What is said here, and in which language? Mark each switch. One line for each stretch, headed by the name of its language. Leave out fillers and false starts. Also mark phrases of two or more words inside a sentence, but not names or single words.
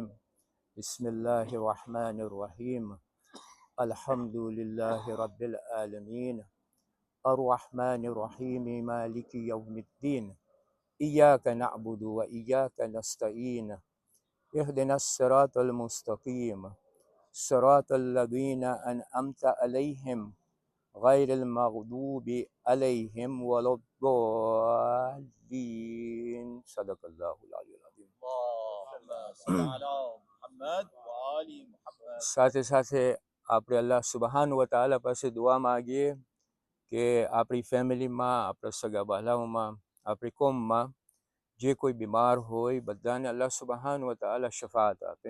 Arabic: بسم الله الرحمن الرحيم. الحمد لله رب العالمين. الرحمن الرحيم. مالك يوم الدين. إياك نعبد وإياك نستعين. اهدنا الصراط المستقيم. صراط الذين أنعمت عليهم غير المغضوب عليهم ولا الضالين. صدق الله العلي العظيم.
Gujarati: સાથે સાથે આપણે
Arabic: الله سبحان وتعالى
Gujarati: પાસે દુઆ માગીએ કે આપણી ફેમિલીમાં, આપણા સગા બહાલાઓમાં, આપણી કોમમાં જે કોઈ બીમાર હોય બધાને
Arabic: الله سبحان وتعالى
Gujarati: શફાત આપે.